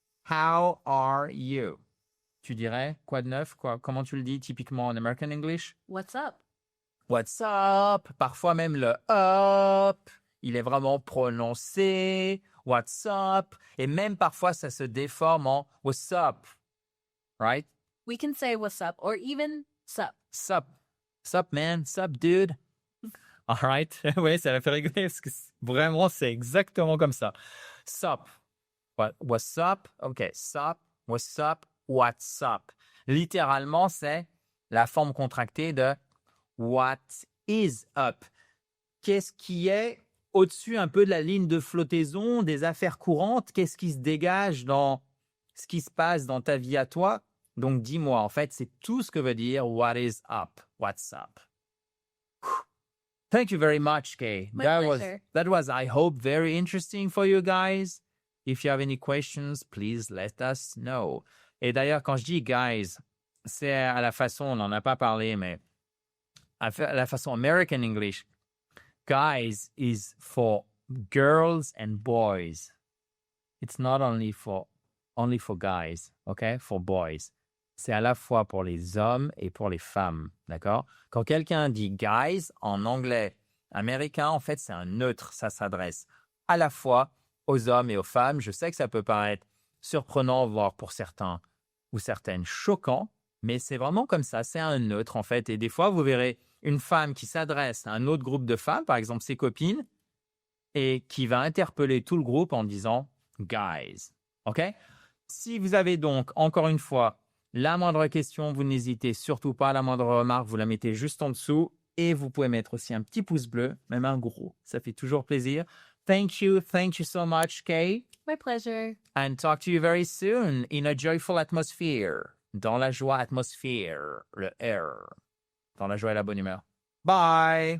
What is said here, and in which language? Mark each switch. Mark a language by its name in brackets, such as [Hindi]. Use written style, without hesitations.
[English] How are you? [French] Tu dirais quoi de neuf? Quoi? Comment tu le dis typiquement en American English? [English] What's up? What's up? [French] Parfois même le up, il est vraiment prononcé. [English] What's up? [French] Et même parfois, ça se déforme en what's up, [English] right? We can say what's up or even sup. Sup. Sup, man. Sup, dude. All right. [French] Oui, ça m'a fait rigoler parce que vraiment, c'est exactement comme ça. [English] Sup. What's up? OK. Sup. What's up? What's up? [French] Littéralement, c'est la forme contractée de what is up. Qu'est-ce qui est au-dessus un peu de la ligne de flottaison des affaires courantes? Qu'est-ce qui se dégage dans ce qui se passe dans ta vie à toi? Donc, dis-moi, en fait, c'est tout ce que veut dire what is up, what's up. [English] Thank you very much, Kay. My pleasure. That was, I hope, very interesting for you guys. If you have any questions, please let us know. [French] Et d'ailleurs, quand je dis guys, c'est à la façon, on n'en a pas parlé, mais à la façon American English, guys is for girls and boys. [English] It's not only for guys, okay? For boys. [French] C'est à la fois pour les hommes et pour les femmes, d'accord? Quand quelqu'un dit guys en anglais américain, en fait, c'est un neutre. Ça s'adresse à la fois aux hommes et aux femmes. Je sais que ça peut paraître surprenant, voire pour certains ou certaines choquant, mais c'est vraiment comme ça. C'est un neutre, en fait. Et des fois, vous verrez une femme qui s'adresse à un autre groupe de femmes, par exemple ses copines, et qui va interpeller tout le groupe en disant « guys ». OK? Si vous avez donc, encore une fois, la moindre question, vous n'hésitez surtout pas. La moindre remarque, vous la mettez juste en dessous. Et vous pouvez mettre aussi un petit pouce bleu, même un gros. Ça fait toujours plaisir. [English] Thank you so much, Kay. My pleasure. And talk to you very soon in a joyful atmosphere. [French] Dans la joie atmosphère, le R. Dans la joie et la bonne humeur. Bye.